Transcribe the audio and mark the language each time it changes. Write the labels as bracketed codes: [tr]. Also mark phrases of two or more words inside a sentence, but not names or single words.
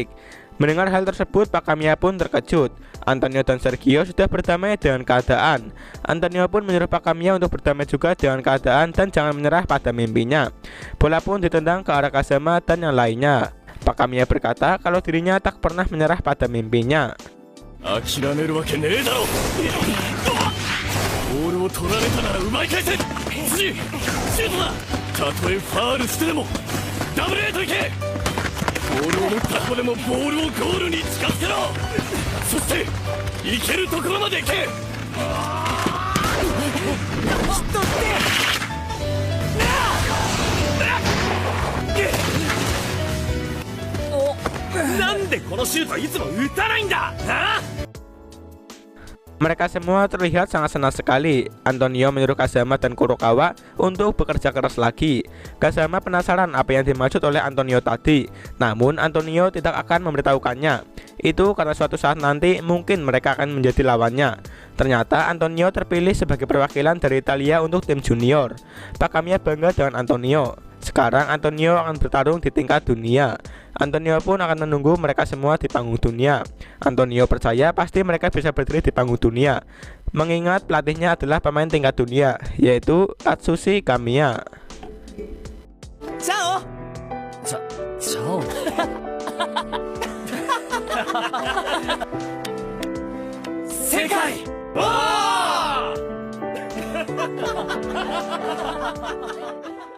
[id] Mendengar hal tersebut, Pak Kamiya pun terkejut. Antonio dan Sergio sudah berdamai dengan keadaan. Antonio pun menyuruh Pak Kamiya untuk berdamai juga dengan keadaan dan jangan menyerah pada mimpinya. Bola pun ditendang ke arah Kazama dan yang lainnya. Pak Kamiya berkata kalau dirinya tak pernah menyerah pada mimpinya. [ja] 諦めるわけねえだろ。ボールを取られたなら奪い返せ。次シュートだ。たとえファールしてでもダブルエイトいけ。ボールを持った子でもボールをゴールに近づけろ。そして行けるところまで行け。なんでこのシュートいつも打たないんだ。 [id] Mereka semua terlihat sangat senang sekali. Antonio menyuruh Kazama dan Kurokawa untuk bekerja keras lagi. Kazama penasaran apa yang dimaksud oleh Antonio tadi, namun Antonio tidak akan memberitahukannya. Itu karena suatu saat nanti mungkin mereka akan menjadi lawannya. Ternyata Antonio terpilih sebagai perwakilan dari Italia untuk tim junior. Pak Kamiya bangga dengan Antonio. Sekarang Antonio akan bertarung di tingkat dunia. Antonio pun akan menunggu mereka semua di panggung dunia. Antonio percaya pasti mereka bisa berdiri di panggung dunia, mengingat pelatihnya adalah pemain tingkat dunia, yaitu Atsushi Kamiya. Ciao. [ja] チャオ正解。おー